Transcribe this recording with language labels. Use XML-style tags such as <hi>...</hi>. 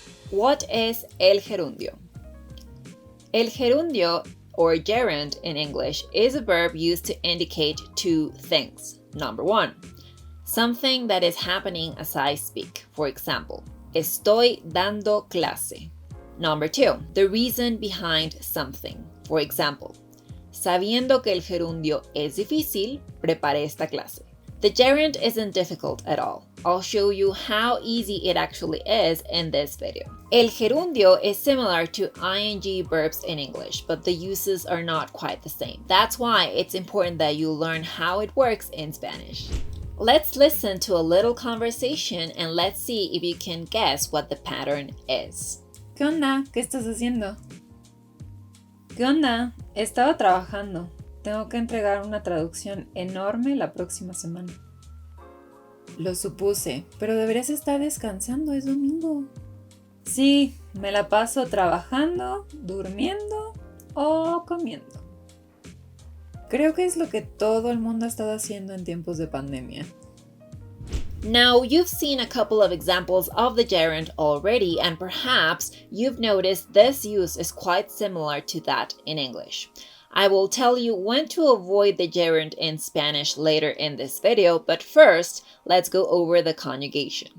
<en>What is el gerundio? El gerundio, or gerund in English, is a verb used to indicate two things. Number one, something that is happening as I speak. For example,</en> <es>estoy dando clase.</es> <en>Number two, the reason behind something. For example,</en> <es>sabiendo que el gerundio es difícil, preparé esta clase.</es> <en>The gerund isn't difficult at all. I'll show you how easy it actually is in this video. El gerundio is similar to ing verbs in English, but the uses are not quite the same. That's why it's important that you learn how it works in Spanish. Let's listen to a little conversation and let's see if you can guess what the pattern is.</en> <es>¿Qué onda? ¿Qué estás haciendo? ¿Qué onda? Estaba trabajando. Tengo que entregar una traducción enorme la próxima semana. Lo supuse, pero deberías estar descansando, es domingo. Sí, me la paso trabajando, durmiendo o comiendo. Creo que es lo que todo el mundo ha estado haciendo en tiempos de pandemia.</es> <en>Now, you've seen a couple of examples of the gerund already, and perhaps you've noticed this use is quite similar to that in English. I will tell you when to avoid the gerund in Spanish later in this video, but first, let's go over the conjugation.</en>